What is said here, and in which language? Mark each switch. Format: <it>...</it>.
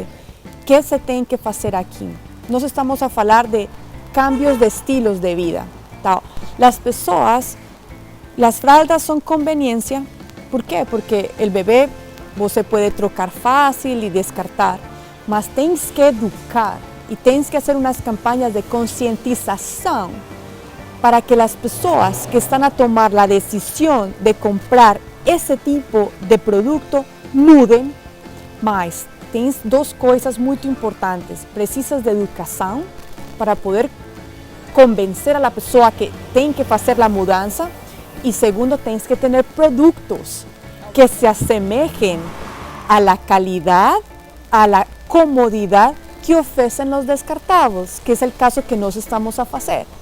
<pt>O que se tem que fazer aqui? Nós estamos a falar de cambios de estilos de vida. Então, as pessoas, as fraldas são conveniência. ¿Por quê? Porque o bebê você pode trocar fácil e descartar, mas tens que educar</pt> <es>y tienes que hacer unas campañas de concientización para que las personas que están a tomar la decisión de comprar ese tipo de producto</es> <pt>mudem. Mas tens duas coisas muito importantes. Precisas de educação para poder convencer a la pessoa que tem que fazer a mudança. E segundo, tens que ter produtos que se assemelhem</pt> <es>a la calidad, a la comodidad</es> <pt>que oferecem os descartáveis, que é o caso que nós estamos a fazer.</pt>